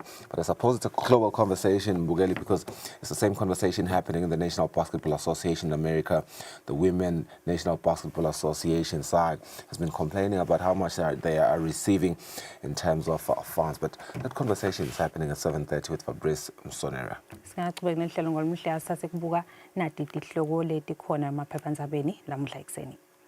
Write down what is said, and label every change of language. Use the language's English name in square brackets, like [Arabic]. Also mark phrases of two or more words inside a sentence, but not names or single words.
[English] But I suppose it's a global conversation, Mbugeli, because it's the same conversation happening in the National Basketball Association in America. The Women National Basketball Association side has been complaining about how much they are receiving in terms of funds. But that conversation is happening at 7:30 with Fabrice Msonera. [Swati] Singaqhubeka nehlelo ngolumuhle asase kubuka nati tihloko leti khona emaphephandzabeni lamuhla ekuseni.